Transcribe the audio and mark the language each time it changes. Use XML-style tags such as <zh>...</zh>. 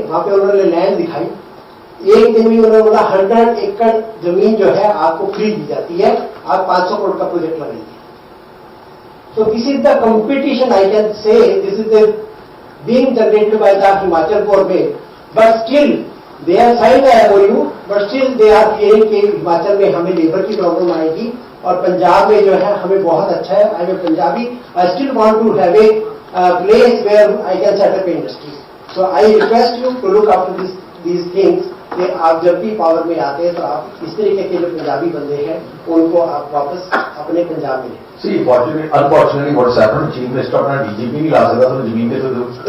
<hi>वहां पे उन्होंने लैंड दिखाई. एक दिन में उन्होंने बोला 100 एकड़ जमीन जो है आपको फ्री दी जाती है, आप 500 करोड़ का प्रोजेक्ट लगाएंगे.</hi> <en>So this is the competition, I can say, this is the being generated by the Himachal government, but still they have signed the MOU, but still they are fearing</en> <hi>कि हिमाचल में हमें labour की problem आएगी और पंजाब में जो है हमें बहुत अच्छा है.</hi> <en>I am Punjabi, I still want to have a place where I can set up industry. So I request you to look after these things.</en> <hi>कि आप जब भी पावर में आते हैं तो आप इस तरीके के जो पंजाबी बंदे हैं उनको आप वापस अपने पंजाब में लें.</hi> <en>See, unfortunately, what's happened?</en> <hi>Chief Minister अपना DGP नहीं ला सकता तो जमीन पे तो दो.</hi>